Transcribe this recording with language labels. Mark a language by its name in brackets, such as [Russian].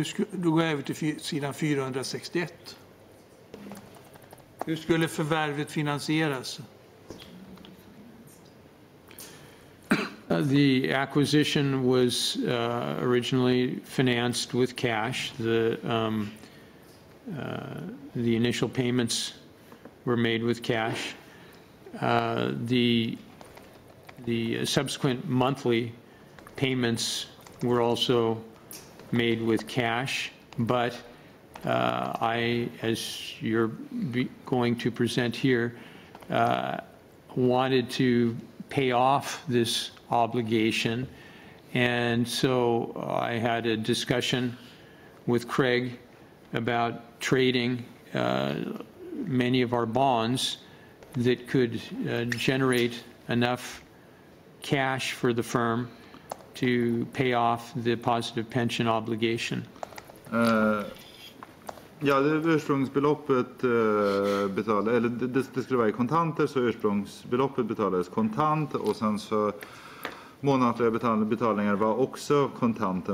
[Swedish] Då går jag över till sidan 461. Hur skulle förvärvet finansieras? [English] The acquisition was originally financed with cash. The initial payments were made with cash. The subsequent monthly payments were also made with cash, but I, as you're going to present here, wanted to pay off this obligation, and so I had a discussion with Craig about trading many of our bonds that could generate enough cash for the firm to pay off the positive pension obligation. [Swedish] Ja, det ursprungsbeloppet betalades, eller det skulle vara i kontanter, så ursprungsbeloppet betalades kontant och sen så månatliga betalningar var också kontanter.